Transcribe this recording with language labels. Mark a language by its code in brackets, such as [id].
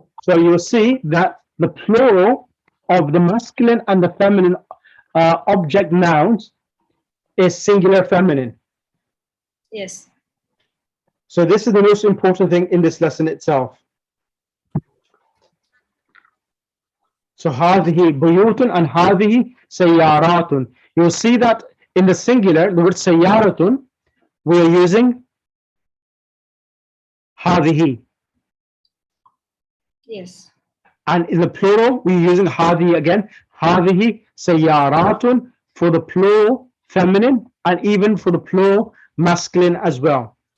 [en] So you'll see that the plural of the masculine and the feminine object nouns is singular feminine. Yes. So this is the most important thing in this lesson itself. So [ar] هذه بيوت and هذه سيارات. [en] You'll see that in the singular, the word سيارة, we are using هذه. Yes. And in the plural, we're using هذه again. [ar] هذه سيارات [en] for the plural feminine and even for the plural masculine as well.